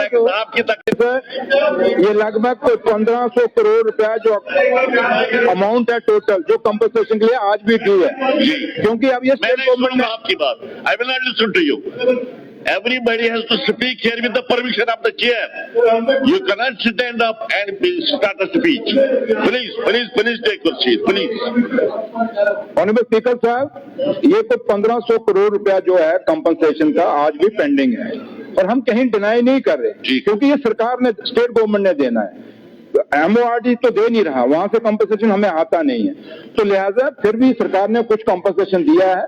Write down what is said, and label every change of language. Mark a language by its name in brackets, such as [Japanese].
[Hindi] आपकी तकलीफ है, ये लगभग 1500 करोड़ रुपया जो अमाउंट है टोटल, जो कंपनसेशन के लिए आज भी ड्यू है, क्योंकि अब ये स्टेट गवर्नमेंट ने आपकी बात, [English] I will not listen to you. Everybody has to speak here with the permission of the chair. You cannot stand up and start a speech. Please take your seat, please. [Hindi] Honourable speaker साहब, ये तो 1500 करोड़ रुपया जो है compensation का आज भी pending है, और हम कहीं डिनाई नहीं कर रहे, क्योंकि ये सरकार ने, स्टेट गवर्नमेंट ने देना है। MORD तो दे नहीं रहा, वहां से कंपनसेशन हमें आता नहीं है, तो लिहाजा फिर भी सरकार ने कुछ कंपनसेशन दिया है।